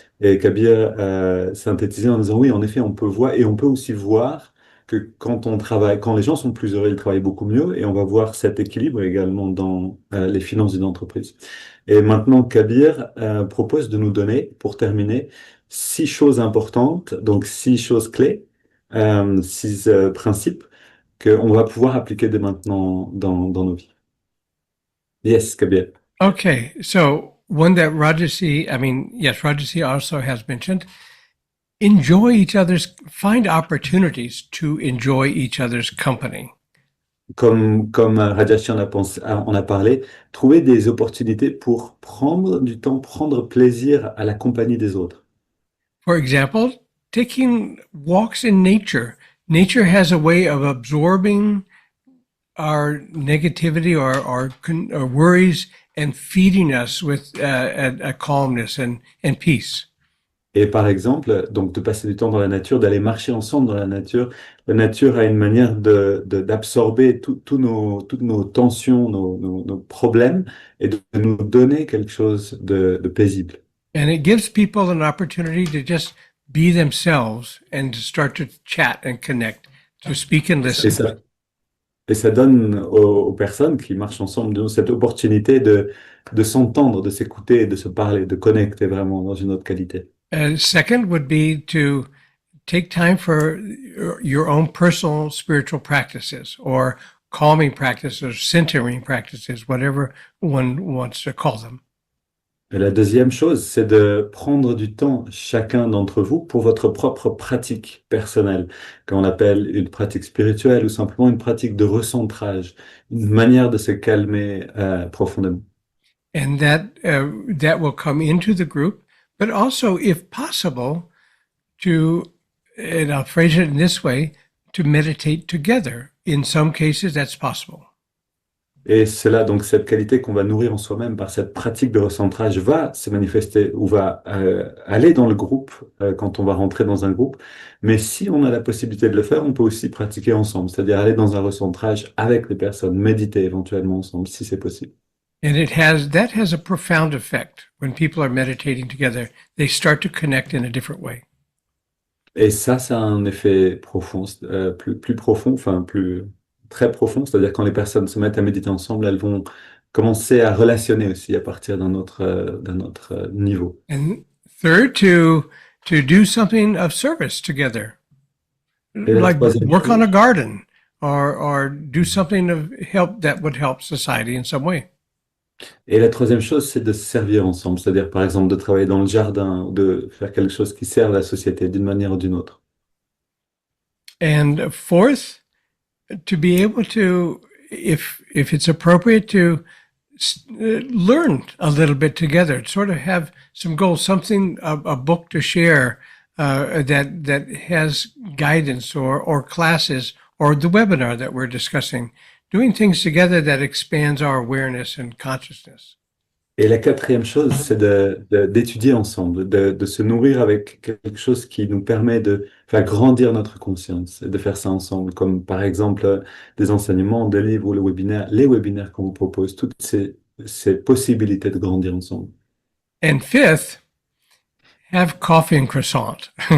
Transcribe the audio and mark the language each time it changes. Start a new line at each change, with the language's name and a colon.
French: Et Kabir synthétisait en disant oui, en effet, on peut voir, et on peut aussi voir que quand on travaille, quand les gens sont plus heureux, ils travaillent beaucoup mieux, et on va voir cet équilibre également dans les finances d'une entreprise. Et maintenant, Kabir propose de nous donner, pour terminer, 6 choses importantes, donc 6 choses clés, 6 principes qu'on va pouvoir appliquer dès maintenant dans nos vies.
English: Yes, Kabir. Okay, so one that Rajasi also has mentioned, enjoy each other's, find opportunities to enjoy each other's company.
French: Comme Rajasi en a parlé, trouver des opportunités pour prendre du temps, prendre plaisir à la compagnie des autres.
English: For example, taking walks in nature. Nature has a way of absorbing our negativity or worries and feeding us with a calmness and peace.
French: Et par exemple, donc de passer du temps dans la nature, d'aller marcher ensemble dans la nature. La nature a une manière d'absorber toutes nos tensions, nos problèmes, et de nous donner quelque chose de paisible.
English: And it gives people an opportunity to just be themselves and to start to chat and connect, to speak and listen.
French: Et ça donne aux personnes qui marchent ensemble cette opportunité de s'entendre, de s'écouter, de se parler, de connecter vraiment dans une autre qualité.
English: Second would be to take time for your own personal spiritual practices or calming practices or centering practices, whatever one wants to call them.
French: Et la deuxième chose, c'est de prendre du temps, chacun d'entre vous, pour votre propre pratique personnelle, qu'on appelle une pratique spirituelle ou simplement une pratique de recentrage, une manière de se calmer profondément.
English: And that will come into the group, but also, if possible, and I'll phrase it in this way, to meditate together. In some cases, that's possible.
French: Et cela, donc, cette qualité qu'on va nourrir en soi-même par cette pratique de recentrage va se manifester ou va aller dans le groupe quand on va rentrer dans un groupe. Mais si on a la possibilité de le faire, on peut aussi pratiquer ensemble, c'est-à-dire aller dans un recentrage avec les personnes, méditer éventuellement ensemble, si c'est possible.
English: And that has a profound effect. When people are meditating together, they start to connect in a different way.
French: Et ça a un effet profond, plus profond, enfin très profond, c'est-à-dire quand les personnes se mettent à méditer ensemble, elles vont commencer à relationner aussi à partir d'un autre niveau.
English: And third, to do something of service together, like work on a garden or do something of help that would help society in some way.
French: Et la troisième chose, c'est de se servir ensemble, c'est-à-dire par exemple de travailler dans le jardin ou de faire quelque chose qui sert la société d'une manière ou d'une autre.
English: And fourth, to be able to, if it's appropriate, to learn a little bit together, sort of have some goals, something, a book to share that has guidance or classes or the webinar that we're discussing, doing things together that expands our awareness and consciousness.
French: Et la quatrième chose, c'est d'étudier ensemble, de se nourrir avec quelque chose qui nous permet de faire grandir notre conscience et de faire ça ensemble, comme par exemple des enseignements, des livres ou les webinaires qu'on vous propose, toutes ces possibilités de grandir ensemble.
English: And fifth, have coffee and croissant.